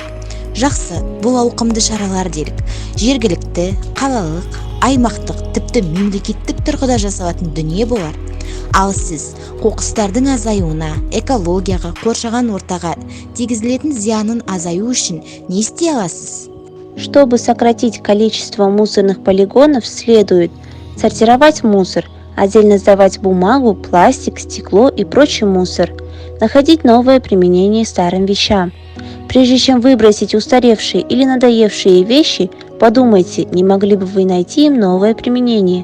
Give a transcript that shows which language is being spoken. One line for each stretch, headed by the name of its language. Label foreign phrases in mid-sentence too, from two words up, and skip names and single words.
Kazakh: Жақсы, бұл ауқымды шаралар делік. Жергілікті, қалалық, аймақтық, тіпті мемлекеттік тұрғыда жасалатын дүние болар. Ал сіз қоқыстардың азаюына, экологияға, қоршаған ортаға тигізілетін зиянын азаю үшін не істей аласыз?
Russian: Чтобы сократить количество мусорных полигонов, следует сортировать мусор, отдельно сдавать бумагу, пластик, стекло и прочий мусор, находить новое применение старым вещам. Прежде чем выбросить устаревшие или надоевшие вещи, подумайте, не могли бы вы найти им новое применение.